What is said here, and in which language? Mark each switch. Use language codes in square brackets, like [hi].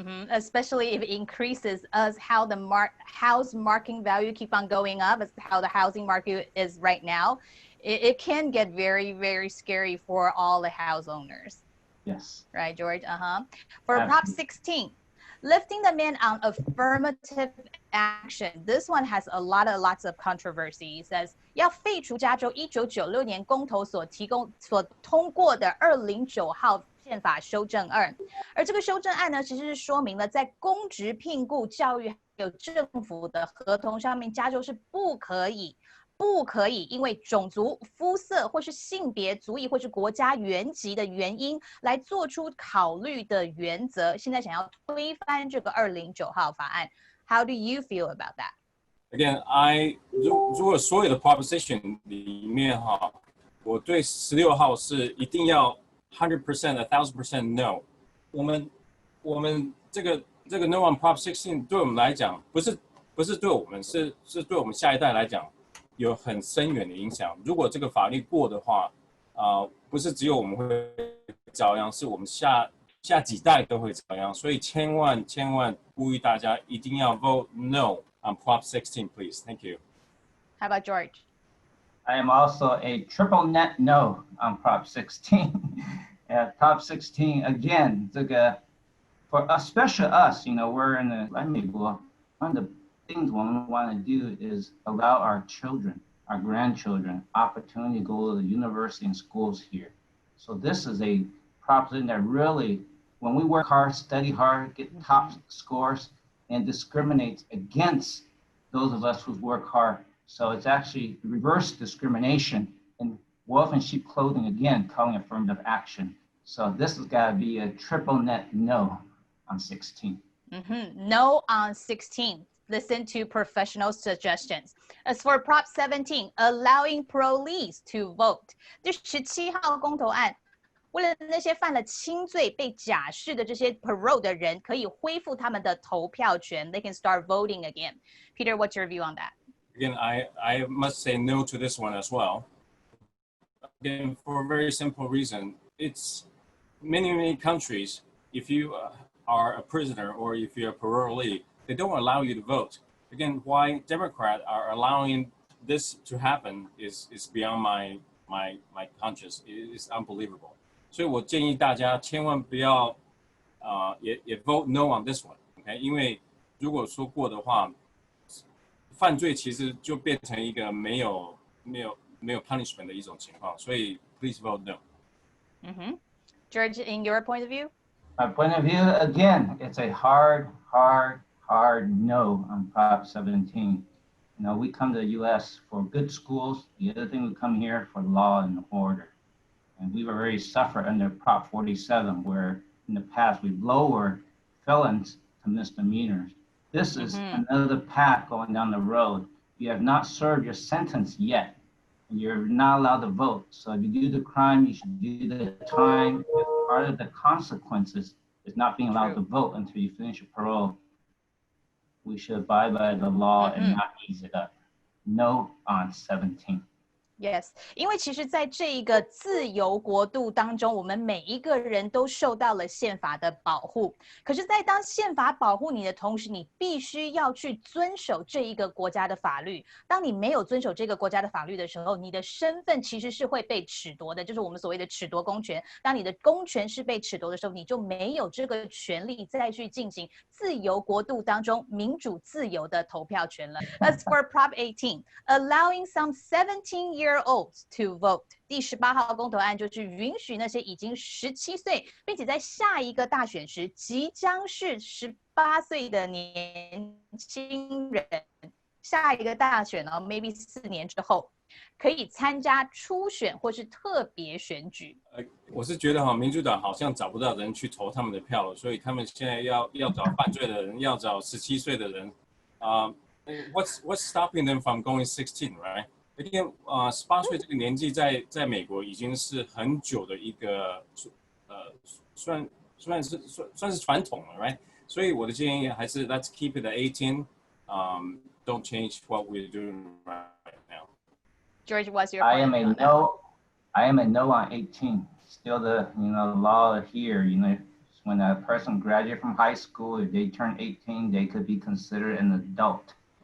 [en] Especially if it increases as how the house market value keep on going up, as how the housing market is right now, it can get very, very scary for all the house owners. Yes. Right, George? For Prop 16, lifting the ban on affirmative action. This one has lots of controversy. [zh] It says 要废除加州1996年公投所通过的209号宪法修正案，而这个修正案呢，其实是说明了在公职聘雇、教育还有政府的合同上面，加州是不可以因为种族、肤色或是性别、族裔或是国家原籍的原因来做出考虑的原则。现在想要推翻这个209号法案 ， [en] How do you feel about that? Again, [zh] 如果所有的 proposition 里面哈，我对16号是一定要100%、1000% no。我们这个 [en] no on Prop 16 [zh] 对我们来讲，不是对我们，是对我们下一代来讲有很深远的影响。如果这个法律过的话，不是只有我们会遭殃，是我们下几代都会遭殃。所以千万呼吁大家一定要 [en] vote no on Prop 16, please. Thank you. How about George? I am also a triple net no on Prop 16. Prop 16 again, [zh] 这个 [en] for especially us, we're in the [zh] 来美国 [en] one of the things we want to do is allow our children, our grandchildren, opportunity to go to the university and schools here. So this is a proposition that really, when we work hard, study hard, get top scores, and discriminates against those of us who work hard. So it's actually reverse discrimination and wolf in sheep clothing, again, calling affirmative action. So this has got to be a triple net no on 16. No on 16. Listen to professional suggestions. As for Prop 17, allowing parolees to vote. [zh] 第17号公投案，为了那些犯了轻罪被假释的这些 parole 的人，可以恢复他们的投票权。 [en] They can start voting again. Peter, what's your view on that? Again, I must say no to this one as well. Again, for a very simple reason. It's many countries, if you are a prisoner or if you're a parolee, they don't allow you to vote. Again, why Democrats are allowing this to happen is beyond my conscience. It is unbelievable. [zh] 所以我建议大家千万不要也 [en] vote no on this one. Okay? [zh] 因为如果说过的话，犯罪其实就变成一个没有 [en] punishment [zh] 的一种情况，所以 [en] please vote no. George, in your point of view? My point of view, again, it's a hard no on Prop 17. We come to the U.S. for good schools. The other thing, we come here for law and order. And we've already suffered under Prop 47, where in the past we've lowered felons to misdemeanors. This is another path going down the road. You have not served your sentence yet, and you're not allowed to vote. So if you do the crime, you should do the time. Part of the consequences is not being allowed to vote until you finish your parole. We should abide by the law and not ease it up. No on 17. Yes, [zh] 因为其实在这一个自由国度当中，我们每一个人都受到了宪法的保护。可是，在当宪法保护你的同时，你必须要去遵守这一个国家的法律。当你没有遵守这个国家的法律的时候，你的身份其实是会被褫夺的，就是我们所谓的褫夺公权。当你的公权是被褫夺的时候，你就没有这个权利再去进行自由国度当中民主自由的投票权了。 [en] As for Prop 18, allowing some 17-year-olds to vote. [zh] 第18号公投案就是允许那些已经17岁，并且在下一个大选时即将是18岁的年轻人，下一个大选呢 ， [en] maybe [zh] 4年之后，可以参加初选或是特别选举。我是觉得民主党好像找不到人去投他们的票了，所以他们现在要找犯罪的人，要找17岁的人。 [en] What's stopping them from going 16, right? [zh] 18岁这个年纪在美国已经是很久的一个算是传统了 ， [en] right？ [zh] 所以我的建议还是 [en] let's keep it at 18. Don't change what we're doing right now. George, what's your point? I am a no on 18. Still the law here. When a person graduates from high school, if they turn 18, they could be considered an adult.